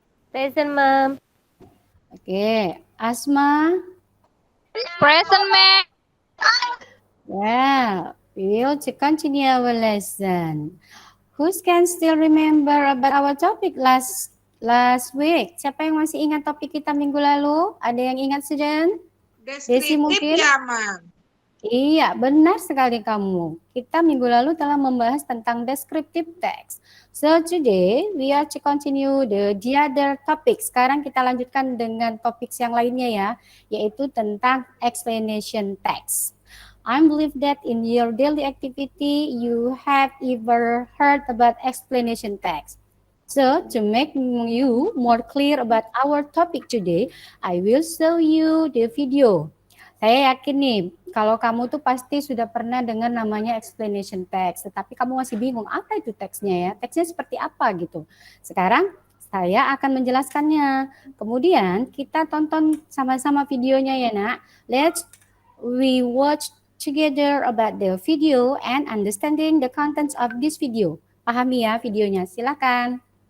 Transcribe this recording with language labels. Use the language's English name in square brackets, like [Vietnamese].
[English] Present, Ma'am. Okay, Asma? Present, Ma'am. Well, we will continue our lesson. Who can still remember about our topic last week? [Indonesian] Siapa yang masih ingat topik kita minggu lalu? Ada yang ingat, student? Desi mungkin? Ya, Ma'am. Iya, benar sekali kamu. Kita minggu lalu telah membahas tentang descriptive text. [English] So today we are to continue the other topic. [Indonesian] Sekarang kita lanjutkan dengan topik yang lainnya ya, yaitu tentang explanation text. [English] I believe that in your daily activity you have ever heard about explanation text. So to make you more clear about our topic today, I will show you the video. [Indonesian] Saya yakin nih, kalau kamu tuh pasti sudah pernah dengar namanya explanation text, tetapi kamu masih bingung apa itu teksnya ya, teksnya seperti apa gitu. Sekarang saya akan menjelaskannya. Kemudian kita tonton sama-sama videonya ya nak. [English] Let's we watch together about the video and understanding the contents of this video. [Indonesian] Pahami ya videonya, silakan.